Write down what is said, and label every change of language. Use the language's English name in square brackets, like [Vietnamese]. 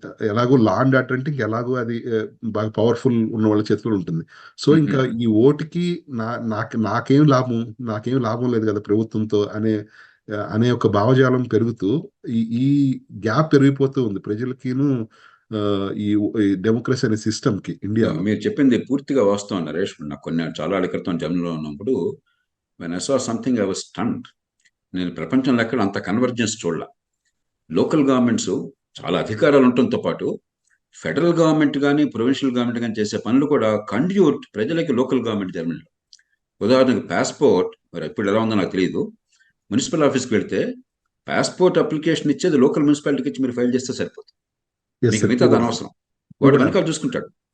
[Telugu] ఎలాగో law and order అంటే ఎలాగో అది బాగా పవర్ఫుల్ ఉన్న వాళ్ళ చేతిలో ఉంటుంది. సో ఇంకా ఈ ఓటుకి నాకేం లాభం లేదు కదా ప్రభుత్వంతో అనే ఒక భావజాలం పెరుగుతూ ఈ గ్యాప్ పెరిగిపోతూ ఉంది ప్రజలకిను ఈ డెమోక్రసీ అనే సిస్టమ్ కి ఇండియాలో. మీరు చెప్పింది పూర్తిగా వాస్తవం నరేష్. నాకు చాలా ఏళ్ల క్రితం జర్మనీలో ఉన్నప్పుడు [English] when I saw something I was stunned. [Telugu] నేను ప్రపంచంలో ఎక్కడ అంత కన్వర్జెన్స్ చూడాల. లోకల్ గవర్నమెంట్స్ చాలా అధికారాలు ఉండటంతో పాటు ఫెడరల్ గవర్నమెంట్ కానీ, ప్రొవిన్షియల్ గవర్నమెంట్ కానీ చేసే పనులు కూడా కండ్యూట్ ప్రజలకి లోకల్ గవర్నమెంట్ జర్మనీలో. ఉదాహరణకు పాస్పోర్ట్, మరి ఇప్పుడు ఎలా ఉందో నాకు తెలియదు, మున్సిపల్ ఆఫీస్కి వెళ్తే పాస్పోర్ట్ అప్లికేషన్ ఇచ్చేది లోకల్ మున్సిపాలిటీకి ఇచ్చి మీరు ఫైల్ చేస్తే సరిపోతుంది, మీకు మిగతా అనవసరం. వాడు వెనకాల చూసుకుంటాడు.